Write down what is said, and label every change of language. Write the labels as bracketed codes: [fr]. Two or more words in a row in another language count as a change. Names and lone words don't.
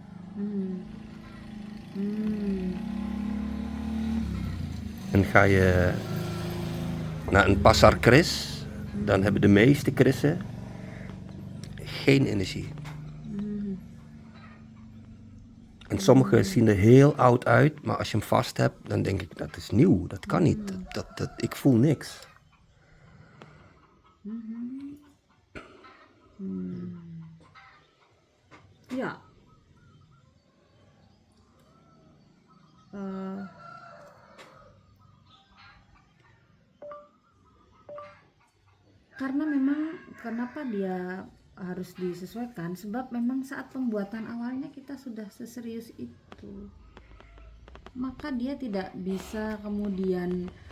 [nl] En ga je naar een Passar Chris, dan hebben de meeste Christen geen energie. En sommigen zien er heel oud uit, maar als je hem vast hebt, dan denk ik, dat is nieuw, dat kan niet, ik voel niks. [id] Ya. Karena memang kenapa dia harus disesuaikan, sebab memang saat pembuatan awalnya kita sudah seserius itu, maka dia tidak bisa kemudian